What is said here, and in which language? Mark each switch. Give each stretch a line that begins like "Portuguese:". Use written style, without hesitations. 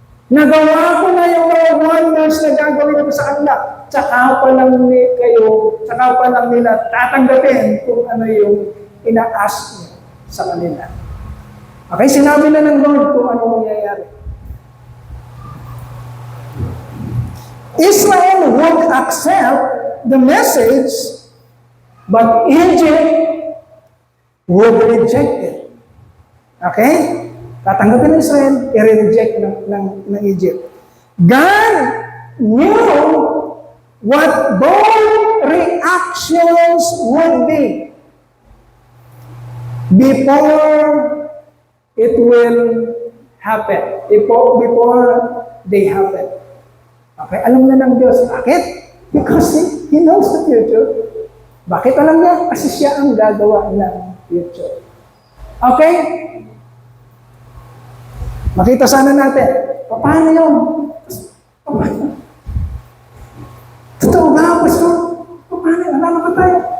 Filipino: Nagawa ko na yung mga wonders na gagawin ko sa kanila. Tsaka pa lang nila tatanggapin kung ano yung ina-ask niya sa kanila. Okay, sinabi na ng Lord kung ano mangyayari.
English: Israel would accept the message, but Egypt would reject it. Okay?
Filipino: Tatanggapin ng Israel, i-reject ng Egypt.
English: God knew what both reactions would be before it will happen. Before they happen.
Filipino: Okay, alam na ng Diyos. Bakit?
English: Because He knows the future.
Filipino: Bakit alam niya? Kasi siya ang gagawa ng future.
English: Okay?
Filipino: Makita sana natin. Paano yun? Paano? Totoo ba, Pastor? Paano? Alam ka tayo?